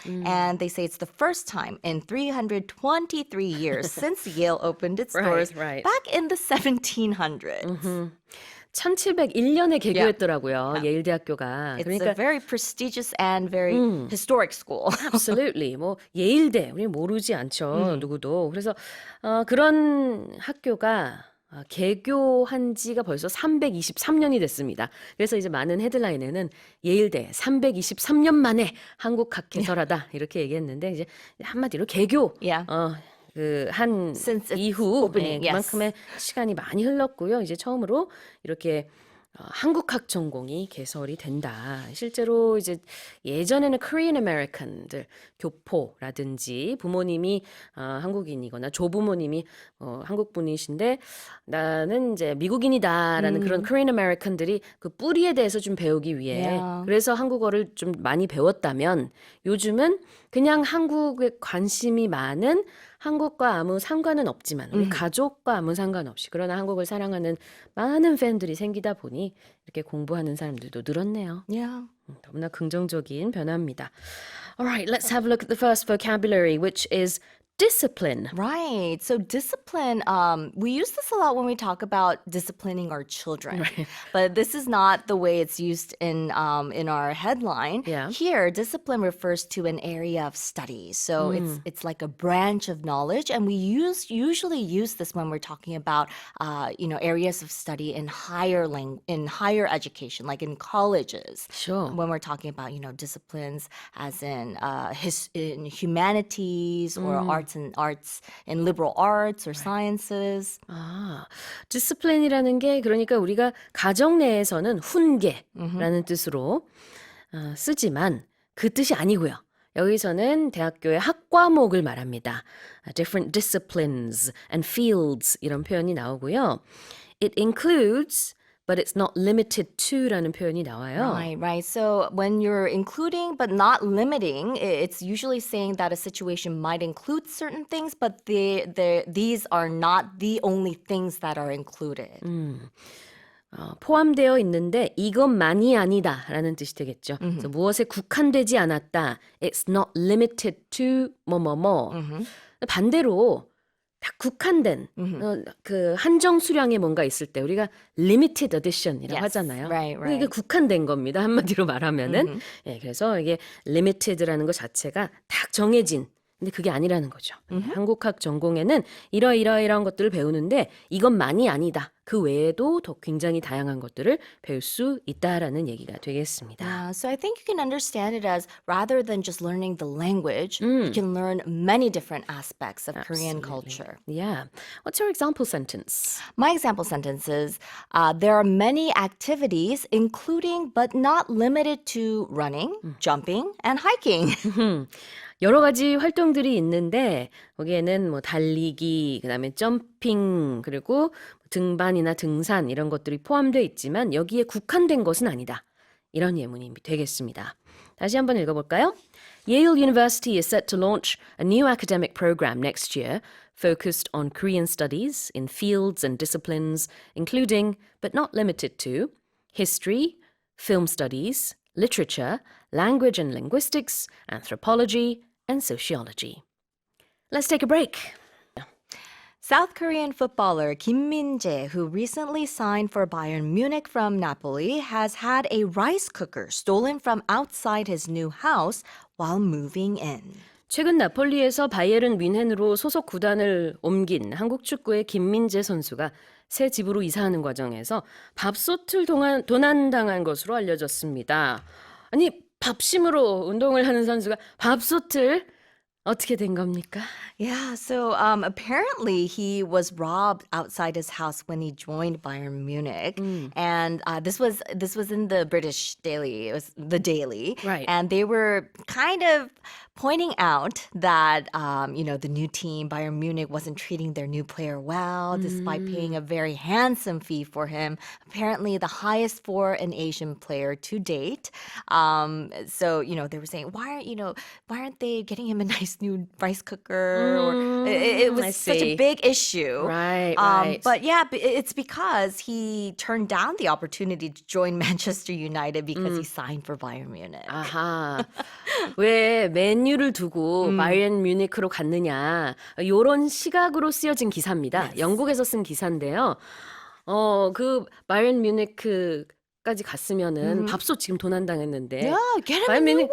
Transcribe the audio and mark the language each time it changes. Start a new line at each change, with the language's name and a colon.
English: And they say it's the first time in 323 years since Yale opened its doors back in the 1700s.
Korean: 1701년에 개교했더라고요. 예일 대학교가.
English: It's a very prestigious and very historic school. Absolutely.
Korean: 뭐 예일대 우리 모르지 않죠. 누구도. 그래서 그런 학교가 개교한 지가 벌써 323년이 됐습니다. 그래서 이제 많은 헤드라인에는 예일대 323년 만에 한국 학개설하다 이렇게 얘기했는데 이제 한마디로 개교.
English: Yeah.
Korean: 한
English: Since its
Korean: 이후
English: opening, yes.
Korean: 그만큼의 시간이 많이 흘렀고요. 이제 처음으로 이렇게 한국학 전공이 개설이 된다. 실제로 이제 예전에는 Korean American들 교포라든지 부모님이 한국인이거나 조부모님이 한국 분이신데 나는 이제 미국인이다라는 그런 Korean American들이 그 뿌리에 대해서 좀 배우기 위해 Yeah. 그래서 한국어를 좀 많이 배웠다면 요즘은 그냥 한국에 관심이 많은 한국과 아무 상관은 없지만 우리 가족과 아무 상관없이 그러나 한국을 사랑하는 많은 팬들이 생기다 보니 이렇게 공부하는 사람들도 늘었네요. Yeah. 너무나 긍정적인 변화입니다.
English: Alright, let's have a look at the first vocabulary, which is discipline. Right. So discipline, we use this a lot when we talk about disciplining our children. But this is not the way it's used in our headline. Yeah. Here, discipline refers to an area of study. So it's like a branch of knowledge, and we usually use this when we're talking about areas of study in higher education, like in colleges. Sure. When we're talking about disciplines, as in in humanities or arts in liberal arts or sciences.
Korean: 디스플린이라는 게 그러니까 우리가 가정 내에서는 훈계라는 뜻으로 쓰지만 그 뜻이 아니고요. 여기서는 대학교의 학과목을 말합니다.
English: Different disciplines and fields
Korean: 이런 표현이 나오고요.
English: It includes but it's not limited to
Korean: 라는 표현이 나와요.
English: Right. So when you're including but not limiting, it's usually saying that a situation might include certain things, but these are not the only things that are included.
Korean: 포함되어 있는데 이것만이 아니다라는 뜻이 되겠죠. 그래서 무엇에 국한되지 않았다.
English: It's not limited to
Korean: 뭐뭐뭐. 반대로 딱 국한된 그 한정 수량의 뭔가 있을 때 우리가
English: limited edition
Korean: 이라고
English: Yes,
Korean: 하잖아요.
English: right.
Korean: 이게 국한된 겁니다. 한마디로 말하면은. 예, 그래서 이게 limited라는 것 자체가 딱 정해진. 근데 그게 아니라는 거죠. 한국학 전공에는 이러이러이러한 것들을 배우는데 이것만이 아니다. 그 외에도 더 굉장히 다양한 것들을 배울 수 있다라는 얘기가 되겠습니다.
English: So I think you can understand it as rather than just learning the language, you can learn many different aspects of Korean culture. Yeah. What's your example sentence? My example sentence is, there are many activities, including but not limited to running, jumping, and hiking.
Korean: 여러 가지 활동들이 있는데 거기에는 뭐 달리기, 그다음에 점핑, 그리고 등반이나 등산 이런 것들이 포함되어 있지만 여기에 국한된 것은 아니다. 이런 예문이 되겠습니다. 다시 한번 읽어볼까요?
English: Yale University is set to launch a new academic program next year focused on Korean studies in fields and disciplines including, but not limited to, history, film studies, literature, language and linguistics, anthropology, and sociology. Let's take a break. South Korean footballer Kim Min-jae, who recently signed for Bayern Munich from Napoli, has had a rice cooker stolen from outside his new house while moving in.
Korean: 최근 나폴리에서 바이에른 뮌헨으로 소속 구단을 옮긴 한국 축구의 김민재 선수가 새 집으로 이사하는 과정에서 밥솥을 도난당한 것으로 알려졌습니다. 아니, 밥심으로 운동을 하는 선수가 밥솥을 어떻게 된 겁니까?
English: Yeah, so apparently he was robbed outside his house when he joined Bayern Munich, and this was in the British Daily. It was the Daily, Right. And they were kind of pointing out that the new team Bayern Munich wasn't treating their new player well, despite paying a very handsome fee for him. Apparently, the highest for an Asian player to date. So they were saying, why aren't they getting him a nice new rice cooker? Or it I was such see. a big issue. Right. But yeah, it's because he turned down the opportunity to join Manchester United because he signed for Bayern Munich.
Korean: 아하. 왜 맨유를 두고 바이에른 뮤니크로 갔느냐. 이런 시각으로 쓰여진 기사입니다.
English: Yes.
Korean: 영국에서 쓴 기사인데요. 그 바이에른 뮤니크까지 갔으면은 밥솥 지금 도난당했는데.
English: Yeah, get him a
Korean: 바이에른
English: new
Korean: 뮤니크